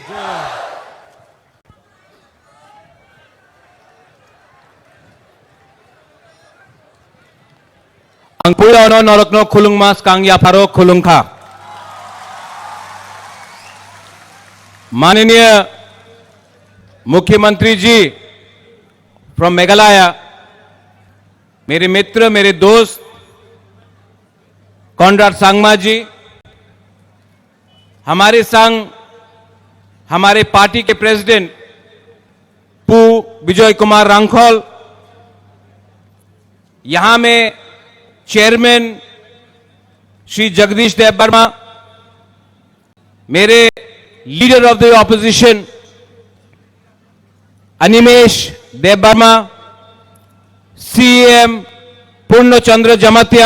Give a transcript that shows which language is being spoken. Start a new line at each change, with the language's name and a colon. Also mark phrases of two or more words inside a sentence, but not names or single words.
Kok Borok: Ang puya no norokno khulung mas kang ya pharo khulung kha.
Hindi: माननीय मुख्यमंत्री जी फ्रॉम मेघालय, मेरे मित्र, मेरे दोस्त कॉनराड सांगमा जी, हमारे संग हमारे पार्टी के प्रेसिडेंट पू विजय कुमार रांखोल, यहां में चेयरमैन श्री जगदीश देव वर्मा, मेरे
English: Leader of the Opposition
Hindi: अनिमेश देव वर्मा, सीएम पूर्णचंद्र जमातिया,